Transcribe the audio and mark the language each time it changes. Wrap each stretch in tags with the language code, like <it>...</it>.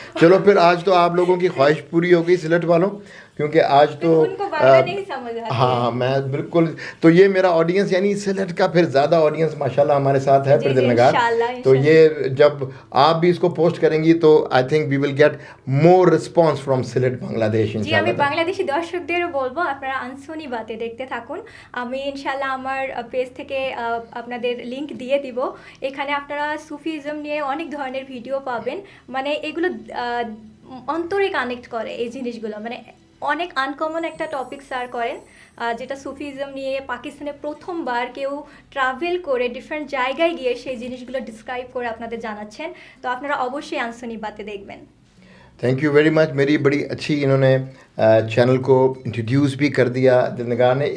<hi>चलो, फिर आज तो आप लोगों की ख्वाहिश पूरी हो गई सिलेट वालों, क्योंकि आज तो उनको बांग्ला नहीं समझ आती। हाँ, मैं बिल्कुल। तो ये मेरा ऑडियंस, यानी सिलेट का फिर ज़्यादा ऑडियंस माशाल्लाह हमारे साथ है फिर दिलनगार। तो ये जब आप भी इसको पोस्ट करेंगी तो</hi> <en>I think we will get more response from Sylhet Bangladesh</en> <bn>জি, আমি</bn> <hi>इंशाल्लाह।</hi> <bn>বাংলাদেশি দর্শকদেরও বলবো আপনারা আনসোনি বাতে দেখতে থাকুন। আমি ইনশাল্লাহ আমার পেজ থেকে আপনাদের লিংক দিয়ে দিব। এখানে আপনারা সুফিজম নিয়ে অনেক ধরনের ভিডিও পাবেন। মানে এগুলো অন্তরে কানেক্ট করে এই জিনিসগুলো, মানে অনেক আনকমন একটা টপিক স্যার করেন, যেটা সুফিজম নিয়ে পাকিস্তানে প্রথমবার কেউ ট্রাভেল করে ডিফারেন্ট জায়গায় গিয়ে সেই জিনিসগুলো ডিসক্রাইব করে আপনাদের জানাচ্ছেন। তো আপনারা অবশ্যই আনসোনি বাতে দেখবেন।</bn> <en>Thank you very much.</en> <hi>मेरी बड़ी अच्छी इन्होंने चैनल को इंट्रोड्यूस भी कर दिया दिलनगार ने।</hi>